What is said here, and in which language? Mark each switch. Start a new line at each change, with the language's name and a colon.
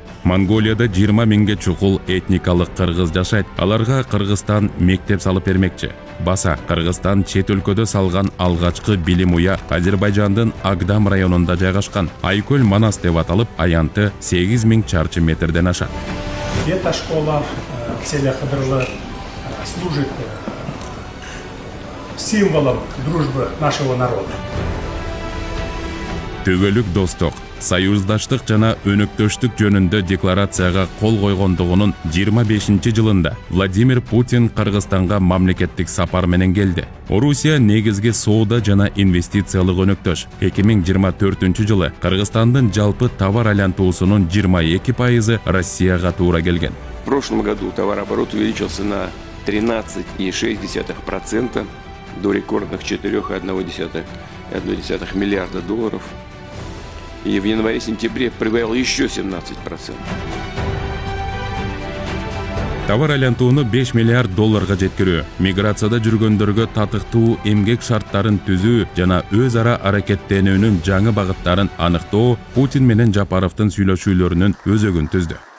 Kyrgyz: Монголияда 20 миңге чукул этникалык кыргыз жашайт. Аларга Кыргызстан мектеп салып бермекчи. Баса, Кыргызстан чет өлкөдө салган алгачкы билим уя Азербайжандын Агдам районунда жайгашкан. Айкөл Манас деп аталып, аянты 8000 чарчы метрден ашат.
Russian: Эта школа Кселя Хадырлы служит символом дружбы нашего народа.
Kyrgyz: Төгөлүк достук, союздаштык жана өнөктөштүк жөнүндө декларацияга кол койгондугунун 25 жылында Владимир Путин Кыргызстанга мамлекеттик сапар менен келди. Орусия негизги соода жана инвестициялык өнөктөш. 2024 жылы Кыргызстандын жалпы товар айлантуусунун 22% Россияга туура келген.
Russian: В прошлом году товарооборот увеличился на 13,6% до рекордных 4,1 миллиарда долларов. И в январе-сентябре прибавил еще 17%.
Kyrgyz: Товар айлантууну 5 миллиард долларга жеткирүү, миграцияда жүргөндөргө татыктуу эмгек шарттарын түзүү жана өз ара аракеттенүүнүн жаңы багыттарын аныктоо Путин менен Жапаровдун сүйлөшүүлөрүнүн өзөгүн түздү.